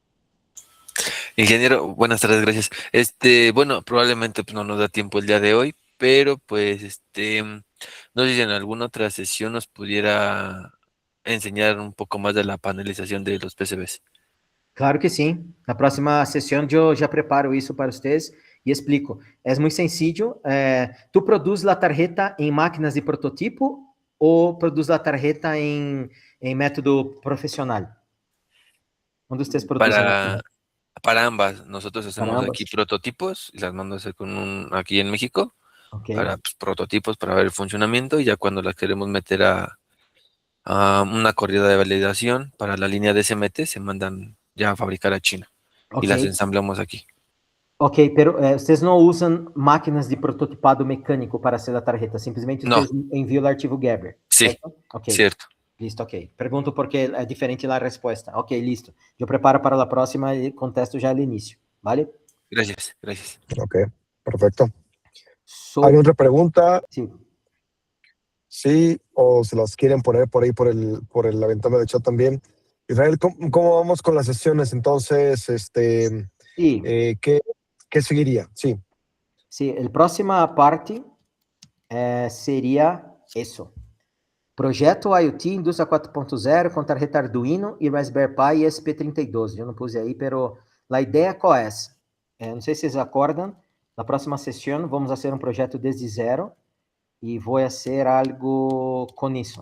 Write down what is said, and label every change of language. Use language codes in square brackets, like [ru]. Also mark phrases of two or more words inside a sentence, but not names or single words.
[es] Ingeniero, buenas tardes, gracias. Bueno, probablemente pues, no nos da tiempo el día de hoy, pero pues no sé si en alguna otra sesión nos pudiera enseñar un poco más de la panelización de los PCBs. [pt] Claro que sim. Na próxima sessão eu já preparo isso para vocês e explico. É muito sencillo. Tu produz a tarjeta em máquinas de prototipo ou produz a tarjeta em método profissional? Onde vocês produzem? [es] Para ambas. Nosotros hacemos ambas. aquí prototipos y las mando a hacer aquí en México Okay. para pues, prototipos para ver el funcionamiento, y ya cuando las queremos meter a una corrida de validación para la línea de SMT se mandan ya a fabricar a China y las ensamblamos aquí. [pt] Ok, pero vocês não usam máquinas de prototipado mecânico para ser a tarjeta, simplesmente vocês enviam o arquivo Gerber. [es] Sí, [pt] certo? Ok. [es] Cierto. Listo, ok. [pt] Pergunto porque é diferente a resposta. [es] Ok, listo. [pt] Eu preparo para a próxima e contesto já no início. [es] ¿Vale? Gracias, gracias. Ok, perfecto. ¿Hay otra pregunta? Sí. Sí, o se las quieren poner por ahí por la ventana de chat también. Israel, ¿cómo vamos con las sesiones? Entonces, sí. ¿Qué seguiría? Sí. Sí, [pt] a próxima parte seria isso. Projeto IoT Indústria 4.0 com tarjeta Arduino e Raspberry Pi e SP32. Eu não pus aí, pero a ideia qual é? Não sei se vocês acordam, na próxima sessão vamos fazer um projeto desde zero e vou fazer algo com isso.